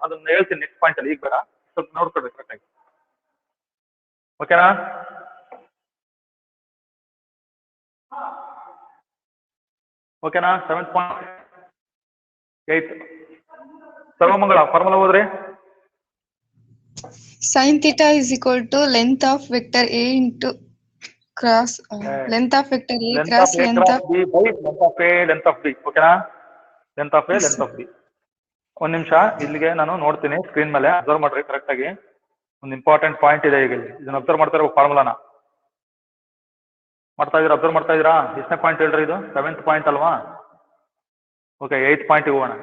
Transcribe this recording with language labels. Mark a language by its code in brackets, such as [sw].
[kn] ಅದನ್ನ ಹೇಳ್ತೀನಿ next point ಅಲ್ಲಿ, ಈಗ ಬೇಡ, ಸ್ವಲ್ಪ ನೋಡ್ಕೊಳ್ಬೇಕು ಕರೆಕ್ಟ್ ಆಗಿ. ಓಕೆನಾ? ಓಕೆನಾ? 7th point. 8th Sarvamangala formula ಓದ್ರಿ. [en] Sin theta is equal to length of vector A into cross length of vector A cross length of B by length of A, length of B. [kn] ಓಕೆನಾ? Length of A, length of B. ಒಂದ್ ನಿಮಿಷ ಇಲ್ಲಿಗೆ ನಾನು ನೋಡ್ತೀನಿ screen ಮೇಲೆ, observe ಮಾಡ್ರಿ correct ಆಗಿ. ಒಂದು ಇಂಪಾರ್ಟೆಂಟ್ ಪಾಯಿಂಟ್ ಇದೆ ಈಗ ಇಲ್ಲಿ, ಇದನ್ನ ಅಬ್ಸರ್ವ್ ಮಾಡ್ತಾ ಇರೋ ಫಾರ್ಮುಲಾನ ಮಾಡ್ತಾ ಇದೀರಾ? ಅಬ್ಸರ್ವ್ ಮಾಡ್ತಾ ಇದೀರಾ? ಎಷ್ಟನೇ ಪಾಯಿಂಟ್ ಹೇಳ್ರಿ ಇದು? 7th ಪಾಯಿಂಟ್ ಅಲ್ವಾ? ಓಕೆ, 8th ಪಾಯಿಂಟ್ ಹೋಗೋಣ.